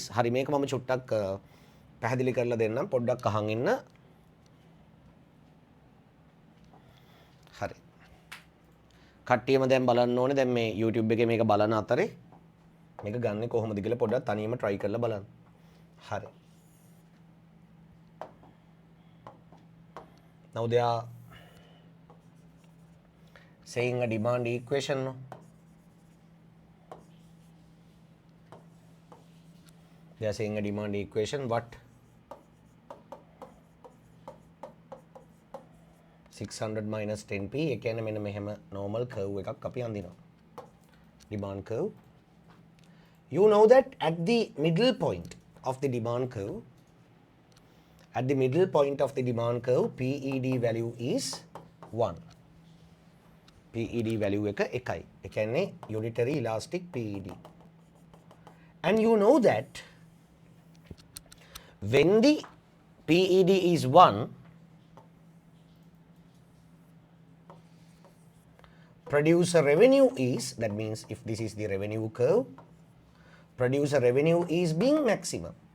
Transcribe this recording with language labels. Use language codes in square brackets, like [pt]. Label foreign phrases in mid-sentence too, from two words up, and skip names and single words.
[si] හරි මේක මම චුට්ටක් පැහැදිලි කරලා දෙන්නම්. පොඩ්ඩක් අහන් ඉන්න. හරි. කට්ටියම දැන් බලන්න ඕනේ. දැන් මේ YouTube එකේ මේක බලන අතරේ මේක ගන්නෙ කොහොමද කියලා පොඩ්ඩක් තනියම try කරලා බලන්න. හරි. [en] Now they are saying a demand equation. No? They are saying a demand equation. What? 600 minus 10p. [si] ඒ කියන්නේ මෙන්න මෙහෙම [en] normal curve [si] එකක් අපි අඳිනවා. [en] Demand curve. You know that at the middle point of the demand curve, PED value is 1. PED value [si] එක එකයි. ඒ කියන්නේ [en] unitary elastic PED. And you know that when the PED is 1, producer revenue is, that means if this is the revenue curve, producer revenue is being maximum.